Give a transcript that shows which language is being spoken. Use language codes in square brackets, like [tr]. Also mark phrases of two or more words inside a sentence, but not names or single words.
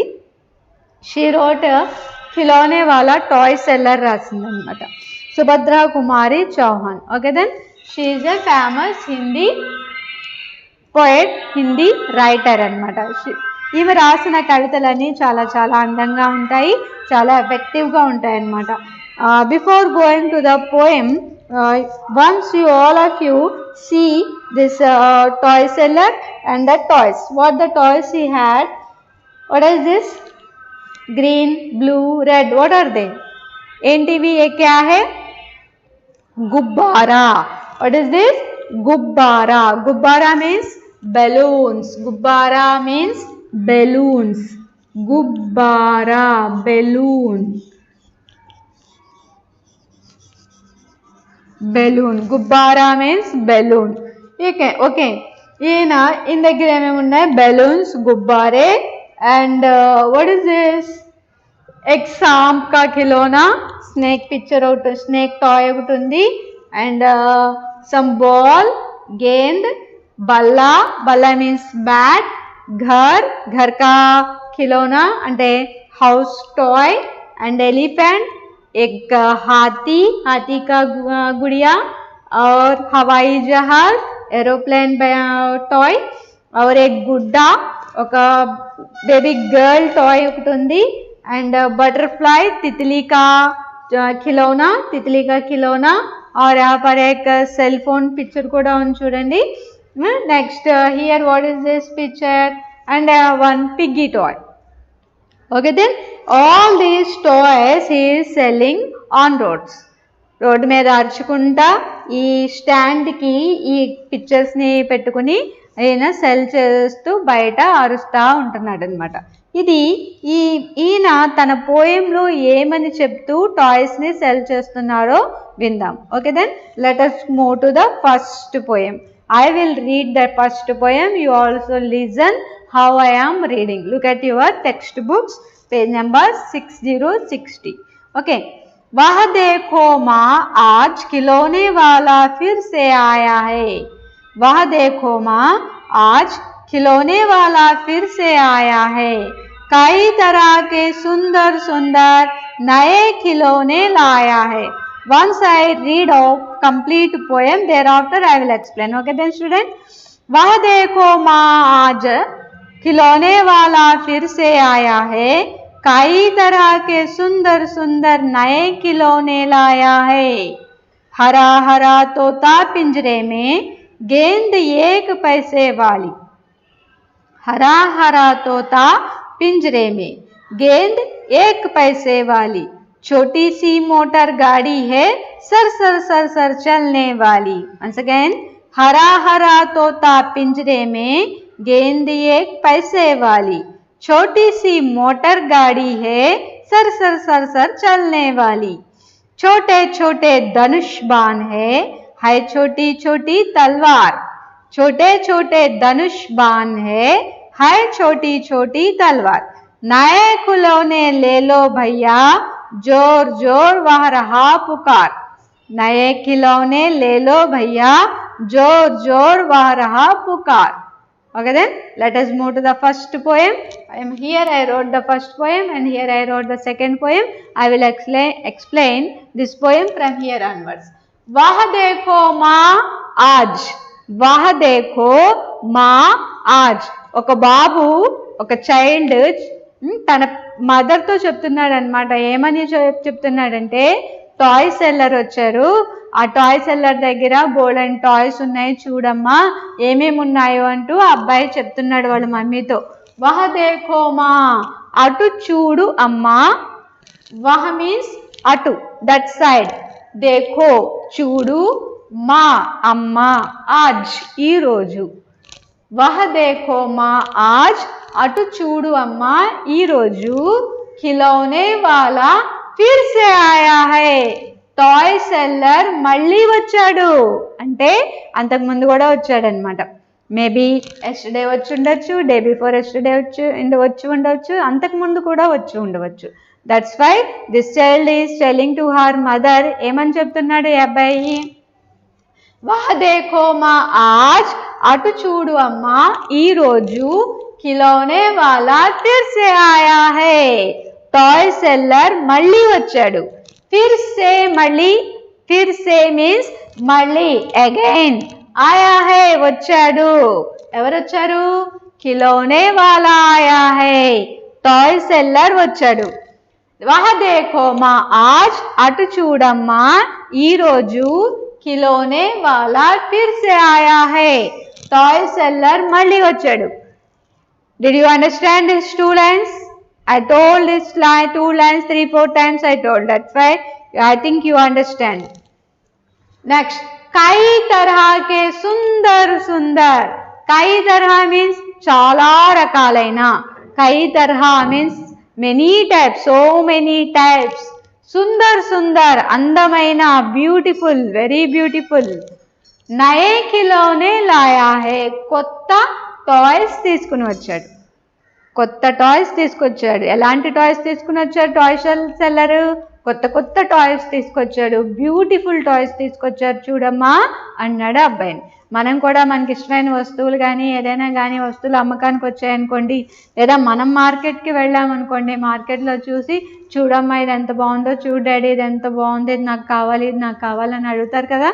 [en] She wrote [te] ఖిలౌనే వాలా [en] toy seller [te] రాసిందనమాట, సుభద్రా కుమారి చౌహాన్. [en] Okay, then she is a famous Hindi poet, Hindi writer అనమాట. [te] ఈమె రాసిన కవితలన్నీ చాలా చాలా అందంగా ఉంటాయి, చాలా ఎఫెక్టివ్గా ఉంటాయి అన్నమాట. [en] Before going to the poem, once you all of you see this toy seller and the toys. What the toys he had? What is this? Green, blue, red. What are they? [hi] एनटीवी ये क्या है? गुब्बारा. [en] What is this? गुब्बारा. गुब्बारा means balloons. गुब्बारा means balloons. गुब्बारा, balloon. balloon. गुब्बारा means balloon. Okay. [te] ఈయన ఈయన దగ్గర ఏమేమి ఉన్నాయి? బెలూన్స్, గుబ్బారే, [en] And what is this? [hi] एक सांप का खिलौना, [en] snake picture [hi] ఒకటి, [en] snake toy [te] ఒకటి ఉంది, [en] అండ్ some ball, [hi] गेंद, बल्ला, बल्ला [en] means bat, [hi] घर, घर का खिलौना అంటే [en] house toy, and elephant, [hi] एक हाथी, हाथी का गुड़िया, और हवाई जहाज, [en] aeroplane toy, [hi] और एक गुड्डा, ఒక [en] baby girl toy [te] ఒకటి ఉంది, [en] and butterfly, [hi] तितली का खिलौना, तितली का खिलौना, और यहाँ पर एक [en] cell phone picture [te] కూడా ఉంది చూడండి. [en] Next here what is this picture, and one piggy toy. Okay then all these toys he is selling on roads. [te] రోడ్డు మీద అరుచుకుంటా ఈ స్టాండ్కి ఈ పిక్చర్స్ని పెట్టుకుని ఆయన సెల్ చేస్తూ బయట అరుస్తూ ఉంటున్నాడు అనమాట. ఇది ఈయన తన పోయంలో ఏమని చెప్తూ టాయ్స్ని సెల్ చేస్తున్నారో విందాం. [en] Okay then let us move to the first poem. I will read the first poem. You also listen how I am reading. Look at your textbooks, page number 6060. Okay. [hi] वह देखो माँ आज खिलौने वाला फिर से आया है. वह देखो माँ आज खिलौने वाला फिर से आया है. कई तरह के सुंदर सुंदर नए खिलौने लाया है. [en] Once I read out complete poem, thereafter I will explain. Okay then student. [hi] वह देखो माँ आज खिलौने वाला फिर से आया है. कई तरह के सुंदर सुंदर नए खिलौने लाया है. हरा हरा तोता पिंजरे में, गेंद 1 पैसे वाली. हरा हरा तोता पिंजरे में, गेंद 1 पैसे वाली. छोटी सी मोटर गाड़ी है, सर सर सर सर चलने वाली. [en] Once again, [hi] हरा हरा तोता पिंजरे में, गेंद 1 पैसे वाली. छोटी सी मोटर गाड़ी है, सर सर सर सर चलने वाली. छोटे छोटे धनुष बाण है छोटी छोटी तलवार. छोटे छोटे धनुष बाण है छोटी छोटी तलवार. नए खिलौने ले लो भैया, जोर जोर वह रहा पुकार. नए खिलौने ले लो भैया, जोर जोर वह रहा पुकार. [en] Okay then let us move to the first poem. Here I wrote the first poem and here I wrote the second poem. I will explain this poem from here onwards. [hi] वह देखो माँ आज. वह देखो माँ आज. [te] ఒక బాబు, ఒక చైల్డ్ తన మదర్తో చెప్తున్నాడు అనమాట. ఏమని చెప్తున్నాడంటే, [en] toy seller [te] వచ్చారు, ఆ [en] toy seller [te] దగ్గర బోల్డెన్ టాయ్స్ ఉన్నాయి చూడమ్మా, ఏమేమి ఉన్నాయో అంటూ ఆ అబ్బాయి చెప్తున్నాడు వాళ్ళ మమ్మీతో. [hi] वह देखो माँ, [te] అటు చూడు అమ్మా. వహ మీన్స్ అటు, [en] that side. [te] దేఖో చూడు, మా అమ్మ, ఆజ్ ఈరోజు. [hi] वह देखो माँ आज, [te] అటు చూడు అమ్మా ఈరోజు. [hi] खिलौने वाला फिर से आया है. [en] toy seller [te] మళ్ళీ వచ్చాడు. అంటే అంతకుముందు కూడా వచ్చాడు అనమాట. [en] maybe yesterday [te] వచ్చి ఉండొచ్చు, [en] day before yesterday [te] వచ్చి ఉండవచ్చు, అంతకుముందు కూడా వచ్చి ఉండవచ్చు. [en] That's why this child is telling to her mother. [te] ఏమని చెప్తున్నాడు ఈ అబ్బాయి? [hi] वह देखो माँ आज, [te] అటు చూడు అమ్మా ఈరోజు. [hi] खिलौने वाला फिर से आया है. [en] toy seller [te] మళ్ళీ వచ్చాడు. [hi] फिर से [te] మళ్ళీ, [hi] फिर से [te] మీన్స్ మళ్ళీ, అగైన్. [hi] आया है [te] వచ్చాడు. ఎవరు వచ్చారు? [hi] खिलौने वाला आया है. [en] toy seller [te] వచ్చాడు. [hi] वह देखो माँ आज, [te] అటు చూడమ్మా ఈరోజు. [hi] खिलौने वाला फिर से आया है. [en] toy seller [te] మళ్ళీ వచ్చాడు. [en] Did you understand these 2 lines? I told this line 2 lines 3-4 times I told. That's why I think you understand. Next, [hi] कई तरह के सुंदर सुंदर. कई तरह [te] means చాలా రకాలైన. [hi] कई तरह [en] means many types, so many types. [hi] सुंदर सुंदर [te] అందమైన, బ్యూటిఫుల్, [en] very beautiful. [hi] नए खिलौने लाया है. [te] కొత్త టాయ్స్ తీసుకుని వచ్చాడు. కొత్త టాయ్స్ తీసుకొచ్చాడు. ఎలాంటి టాయ్స్ తీసుకుని వచ్చాడు [en] toy seller? [te] కొత్త కొత్త టాయ్స్ తీసుకొచ్చాడు. [en] beautiful toys [te] తీసుకొచ్చారు చూడమ్మా అన్నాడు అబ్బాయిని. మనం కూడా మనకి ఇష్టమైన వస్తువులు కానీ ఏదైనా కానీ వస్తువులు అమ్మకానికి వచ్చాయనుకోండి, లేదా మనం మార్కెట్కి వెళ్ళామనుకోండి, మార్కెట్లో చూసి చూడమ్మా ఇది ఎంత బాగుందో, చూడు డాడీ ఇది ఎంత బాగుంది, ఇది నాకు కావాలి, ఇది నాకు కావాలని అడుగుతారు కదా.